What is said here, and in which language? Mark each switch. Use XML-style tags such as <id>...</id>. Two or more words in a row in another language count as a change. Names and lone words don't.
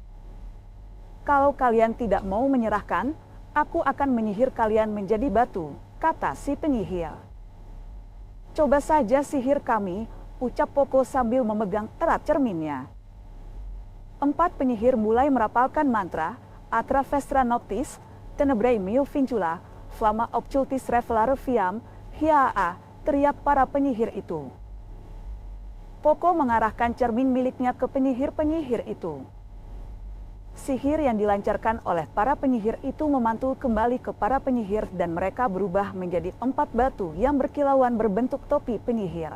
<id>"Kalau kalian tidak mau menyerahkan, aku akan menyihir kalian menjadi batu," kata si penyihir. "Coba saja sihir kami," ucap Poko sambil memegang erat cerminnya. 4 penyihir mulai merapalkan mantra,</id> <la>Atra Vestra Noctis, Tenebrae Meo Vincula, Flama Occultis Revelare Viam,</la> <id>Hiaa, teriak para penyihir itu. Poko mengarahkan cermin miliknya ke penyihir-penyihir itu. Sihir yang dilancarkan oleh para penyihir itu memantul kembali ke para penyihir dan mereka berubah menjadi 4 batu yang berkilauan berbentuk topi penyihir.</id>